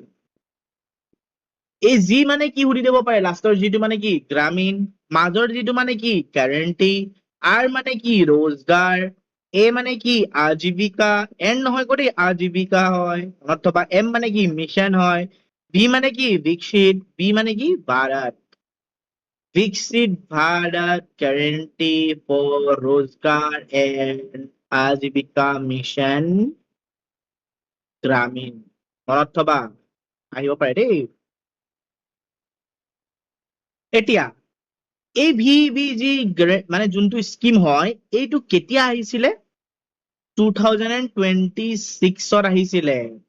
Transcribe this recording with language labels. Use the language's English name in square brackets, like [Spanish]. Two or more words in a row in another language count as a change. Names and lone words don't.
[Assamese] এই জি মানে কি সুধি দিব পাৰে, লাষ্টৰ জিটো মানে কি? গ্ৰামীণ। মাজৰ জিটো মানে কি? গ্যাৰান্টি। আৰ মানে কি? रोजगार। এ মানে কি? আজীৱিকা। এন নহয় কো দেই, আজীৱিকা হয় অথবা এম মানে কি? মিছন হয়। বি মানে কি? বিকশিত। বি মানে কি? ভাৰত। विकसित भारत गारंटी फॉर रोजगार एंड आजीविका मिशन গ্ৰামীণ। মনত থবা, আহিব পাৰে দেই। এতিয়া এই ভিবিজি মানে যোনটো স্কিম হয়, এইটো কেতিয়া আহিছিলে? 2026ত আহিছিলে।